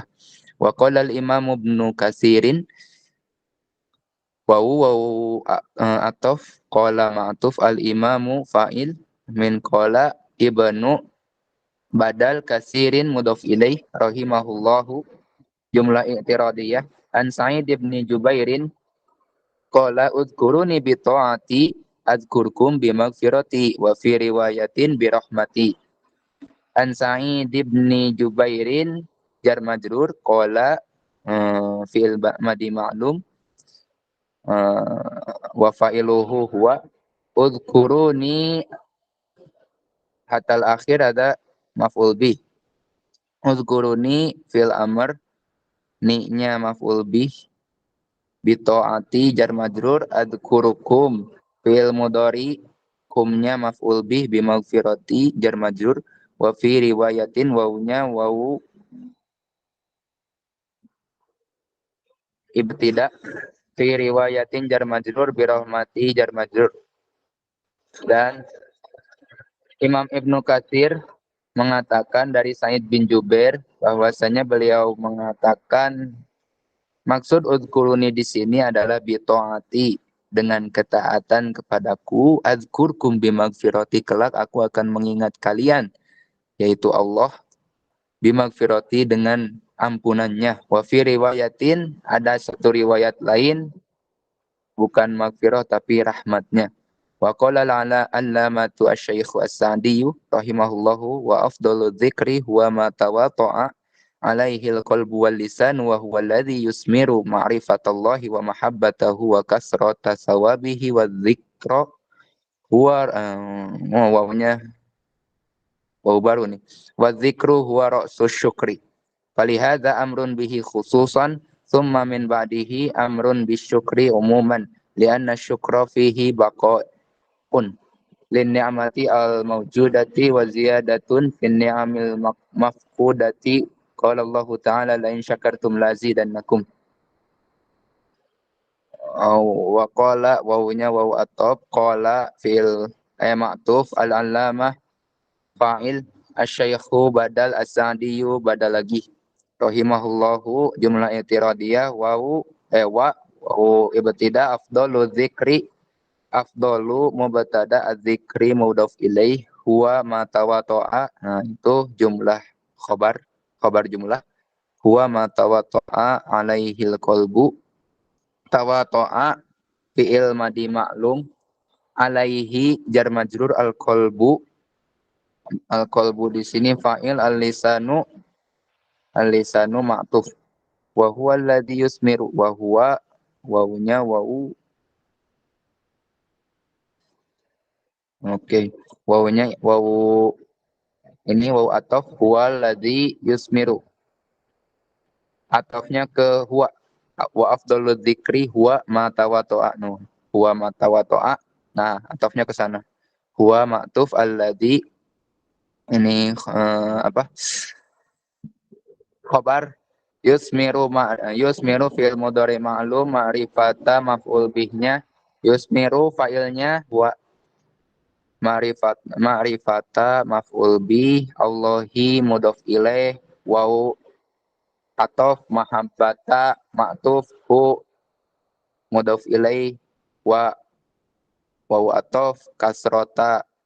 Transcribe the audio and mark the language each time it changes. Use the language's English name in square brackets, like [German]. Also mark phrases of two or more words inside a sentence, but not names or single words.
[Arabic] وقال الإمام ابن كثير، واو عطف قال معطوف، الإمام فاعل من قال ابن بدل كثير مضاف إليه رحمه الله جملة اعتراضية. عن سعيد بن جبير قال اذكروني بطاعتي أذكركم بمغفرتي وفي رواية برحمتي. عن سعيد بن جبير جار مجرور، قال فعل ماض معلوم، وفاعله هو اذكروني، حتى الآخر ada مفعول به. اذكروني في الأمر، ني-nya مفعول به، بطاعتي جار مجرور، أذكركم في المضارع، كمnya مفعول به، بمغفرتي جار مجرور، وفي رواية، واوnya واو ابتداء، في رواية جار مجرور، برحمتي جار مجرور. [Indonesian] Dan Imam Ibnu Katsir mengatakan dari Sa'id bin Jubair bahwasanya beliau mengatakan maksud udkuruni di sini adalah bito'ati, dengan ketaatan kepadaku, [Arabic] أذكركم بمغفرتي, [Indonesian] kelak aku akan mengingat kalian, yaitu Allah, bimaghfirati, dengan ampunannya. [Arabic] وفي رواية, [Indonesian] ada satu riwayat lain, bukan maghfirah tapi rahmatnya. [Arabic] وقال العلامة الشيخ السعدي رحمه الله، وأفضل الذكر هو ما تواطأ عليه القلب واللسان وهو الذي يثمر معرفة الله ومحبته وكثرة ثوابه والذكر هو واوnya واو [Indonesian] baru nih, [Arabic] والذكر هو رأس الشكر. فلهذا أمر به خصوصا ثم من بعده أمر بالشكر عموما لأن الشكر فيه بقاء للنعمة الموجودة وزيادة في النعم المفقودة. قال الله تعالى لئن شكرتم لأزيدنكم. وقال، واوnya واو عطف، قال فعل معطوف، العلامة فاعل, الشيخ بدل، السعدي بدل lagi، رحمه الله جملة اعتراضية، واو ابتداء، أفضل الذكر، أفضل مبتدأ، الذكر مضاف إليه, هو ما تواطأ, [Indonesian] nah itu [Arabic] جملة خبر جملة، هو ما تواطأ عليه القلب. تواطأ فعل ماض معلوم، عليه جار مجرور، القلب [Indonesian] di sini [Arabic] فاعل، اللسان معطوف، وهو الذي يثمر، وهو واوnya واو. [Indonesian] Oke. [Arabic] واوnya واو ini واو عطف هو الذي يثمر. [Indonesian] Atofnya ke huwa. [Arabic] وأفضل الذكر هو ما تواطأ. [Indonesian] No. [Arabic] هو ما تواطأ. [Indonesian] Nah, atofnya ke sana. [Arabic] هو معطوف الذي [Indonesian] ini apa? [Arabic] خبر يثمر فعل مضارع معلوم معرفة مفعول بهnya يثمر فاعلnya هو معرفة مفعول به الله مضاف إليه واو عطف محبة معطوف ه مضاف إليه و واو عطف كثرة